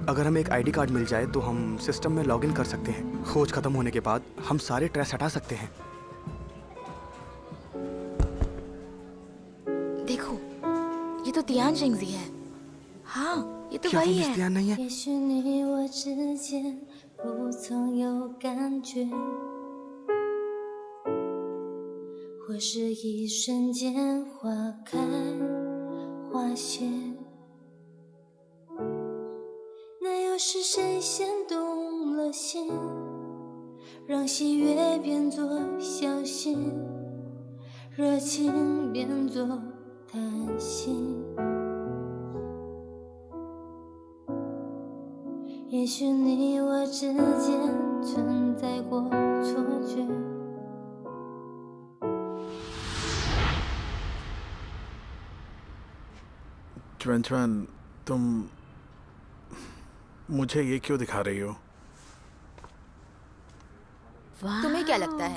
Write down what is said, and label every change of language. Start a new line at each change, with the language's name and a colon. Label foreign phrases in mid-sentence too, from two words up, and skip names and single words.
Hindi: अगर हमें एक आईडी कार्ड मिल जाए तो हम सिस्टम में लॉगिन कर सकते हैं। खोज खत्म होने के बाद हम सारे ट्रेस हटा सकते हैं। देखो, ये तो तियान जिंग जी है। हाँ, ये तो क्या वो वही मिस है। तियान नहीं है?
Chinese: 也许你我之间不曾有感觉，或是一瞬间花开花谢，那又是谁先动了心，让喜悦变作小心，热情变作贪心。也许你我之间存在过错觉。
Hindi: ज्वेन, तुम मुझे ये क्यों दिखा रही हो? तुम्हें क्या लगता है?